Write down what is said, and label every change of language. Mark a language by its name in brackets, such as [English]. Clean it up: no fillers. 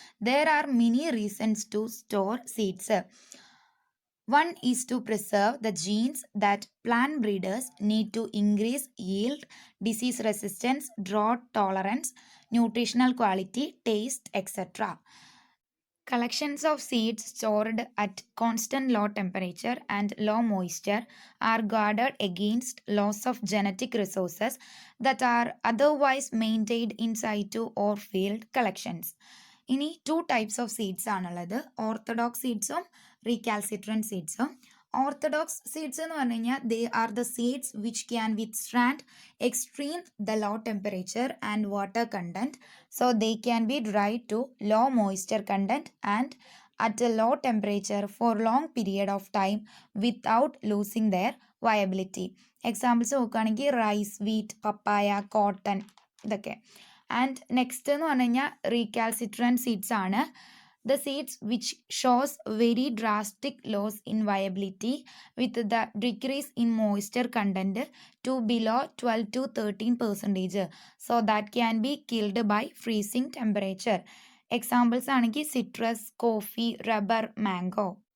[English] There are many reasons to store seeds. One is to preserve the genes that plant breeders need to increase yield, disease resistance, drought tolerance, nutritional quality, taste, etc. Collections of seeds stored at constant low temperature and low moisture are guarded against loss of genetic resources that are otherwise maintained in situ or field collections. [Malayalam] ഇനി [English] 2 types of seeds [Malayalam] ആണുള്ളത്, orthodox സീഡ്സും റീകാൽസിട്രൻറ്റ് സീഡ്സും. [English] orthodox seeds [Malayalam] എന്ന് പറഞ്ഞു കഴിഞ്ഞാൽ [English] They are the seeds which can withstand extreme the low temperature and water content, so they can be dried to low moisture content and at a low temperature for long period of time without losing their viability. [Malayalam] Examples നോക്കുകയാണെങ്കിൽ rice, wheat, പപ്പായ, cotton ഇതൊക്കെ. And next എന്ന് പറഞ്ഞു കഴിഞ്ഞാൽ റീകാൽസിട്രൻറ്റ് seeds ആണ്. [English] The seeds which shows very drastic loss in viability with the decrease in moisture content to below 12 to 13%, so that can be killed by freezing temperature. Examples [Malayalam] ആണെങ്കിൽ [English] citrus, coffee, rubber, mango.